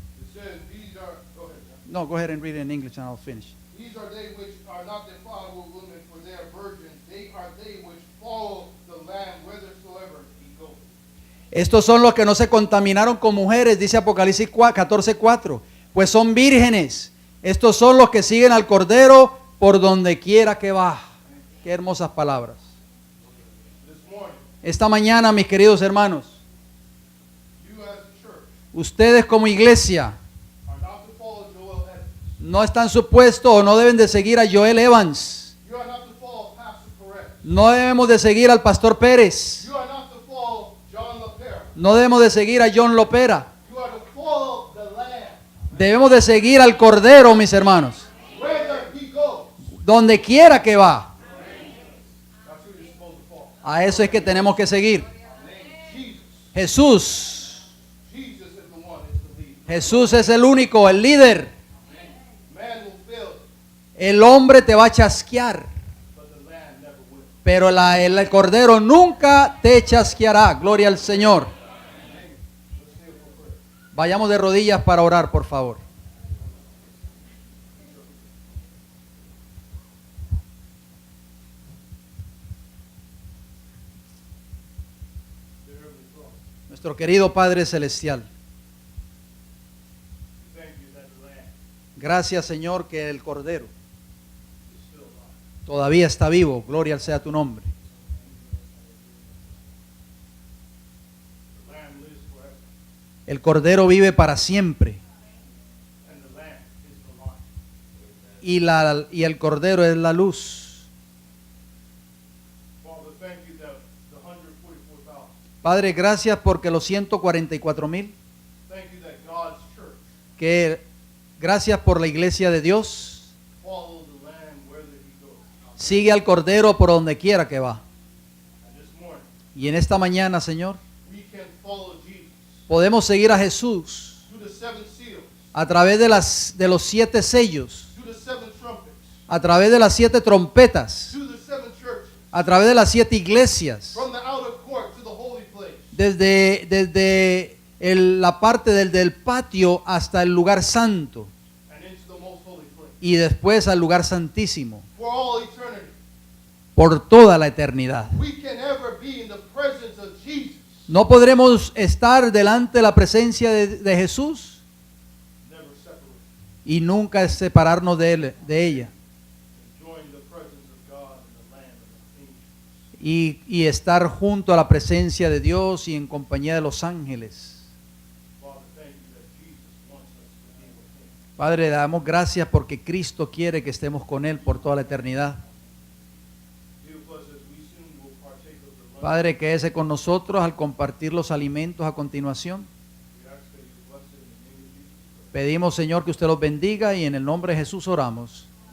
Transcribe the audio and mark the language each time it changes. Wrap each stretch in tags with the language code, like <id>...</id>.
<en>It says, these are, go ahead, John. No, go ahead and read it in English and I'll finish. These are they which are not defiled with women, for they are virgins. They are they which follow the Lamb whithersoever he goeth.</en> <es>Estos son los que no se contaminaron con mujeres, dice Apocalipsis 14, 4. Pues son vírgenes. Estos son los que siguen al Cordero por donde quiera que va. Qué hermosas palabras.</es> <en>This morning,</en> <es>Esta mañana, mis queridos hermanos,</es> <en>you as a church</en> <es>ustedes como iglesia</es> <en>are not to follow Joel Edwards.</en> <es>no están supuestos o no deben de seguir a Joel Evans.</es> <en>You are not to follow Pastor Perez.</en> <es>No debemos de seguir al pastor Pérez.</es> <en>You are not to follow John LaPera.</en> <es>No debemos de seguir a John Lopera.</es> <en>You are to follow the Lamb.</en> <es>Debemos de seguir al Cordero, mis hermanos.</es> <en>Whether he goes,</en> <es>Donde quiera que va.</es> <en>that's who you're supposed to follow.</en> <es>A eso es que tenemos que seguir.</es> <en>Jesus.</en> <es>Jesús.</es> <en>Jesus is the one, is the leader.</en> <es>Jesús es el único, el líder.</es> <en>Man will fail,</en> <es>El hombre te va a chasquear,</es> <en>but the Lamb never will.</en> <es>pero el Cordero nunca te chasqueará. Gloria al Señor. Vayamos de rodillas para orar, por favor.</es> <en>Dear Heavenly Father,</en> <es>Nuestro querido Padre Celestial,</es> <en>we thank you that the Lamb</en> <es>gracias Señor que el Cordero Todavía está vivo, gloria sea tu nombre.</es> <en>The Lamb lives forever,</en> <es>El Cordero vive para siempre</es> <en>and the Lamb is the light.</en> <es>y el Cordero es la luz.</es> <en>Father, thank you that the 144,000,</en> <es>Padre, gracias porque los 144,000,</es> <en>thank you that God's church</en> <es>que gracias por la iglesia de Dios,</es> <en>follow the Lamb wherever he goes.</en> <es>sigue al Cordero por donde quiera que va.</es> <en>And this morning,</en> <es>Y en esta mañana, Señor,</es> <en>we can follow Jesus</en> <es>podemos seguir a Jesús</es> <en>through the 7 seals,</en> <es>a través de los 7 sellos,</es> <en>through the 7 trumpets,</en> <es>a través de las 7 trompetas,</es> <en>through the 7 churches,</en> <es>a través de las 7 iglesias,</es> <en>from the outer court to the holy place.</en> <es>desde la parte del patio hasta el lugar santo</es> <en>And into the most holy place.</en> <es>y después al lugar santísimo,</es> <en>For all eternity,</en> <es>por toda la eternidad.</es> <en>we can never be in the presence of Jesus,</en> <es>No podremos estar delante de la presencia de Jesús</es> <en>never separate,</en> <es>y nunca separarnos de ella</es> <en>enjoying the presence of God and the Lamb and the angels.</en> <es>y estar junto a la presencia de Dios y en compañía de los ángeles.</es> <en>Father, thank you that Jesus wants us to be with him.</en> <es>Padre, le damos gracias porque Cristo quiere que estemos con Él por toda la eternidad.</es> <en>Be with us as we soon will partake of the lunch.</en> <es>Padre, quédese con nosotros al compartir los alimentos a continuación.</es> <en>We ask that you bless it in the name of Jesus.</en> <es>Pedimos, Señor, que usted los bendiga y en el nombre de Jesús oramos.</es>